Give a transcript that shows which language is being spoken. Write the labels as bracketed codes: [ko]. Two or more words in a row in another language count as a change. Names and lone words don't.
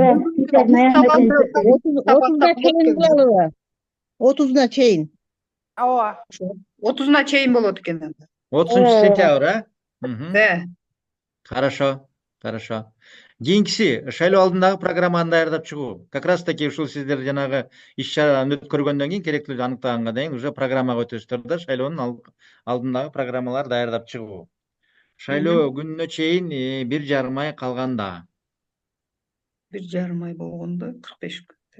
[ky] 30-уна чейин. Ооба. 30-уна чейин болот экен. 30-сентябрь, [ru] Да. Хорошо, хорошо. [ky] Кийинкиси шайлоо алдындагы программаны даярдап чыгуу. [ru] Как раз таки [ky] ушул сиздер жанагы иш-чараны өткөргөндөн кийин, керектүүлүгүн аныктаганга дейин уже программага өтөсүздөр да, шайлоонун алдындагы программаларды даярдап чыгуу. Шайлоо күнүнө чейин 1,5 ай калганда. 1,5 ай болгондо 45 күн.